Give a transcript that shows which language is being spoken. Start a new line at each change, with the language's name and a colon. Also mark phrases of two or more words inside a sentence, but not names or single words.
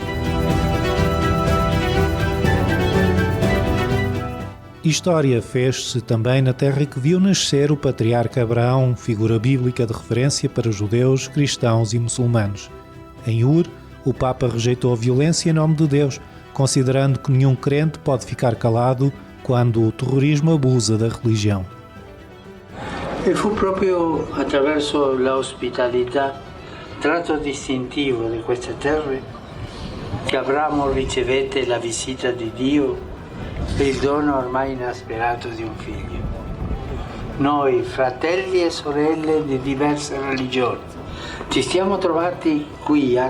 Portuguese: História fez-se também na terra que viu nascer o patriarca Abraão, figura bíblica de referência para judeus, cristãos e muçulmanos. Em Ur, o Papa rejeitou a violência em nome de Deus, considerando que nenhum crente pode ficar calado quando o terrorismo abusa da religião.
Italian: E fu proprio attraverso la ospitalità, tratto distintivo di queste terre, che Abramo ricevette la visita di Dio e il dono ormai inasperato di un figlio. Noi, fratelli e sorelle di diverse religioni, ci siamo trovati qui a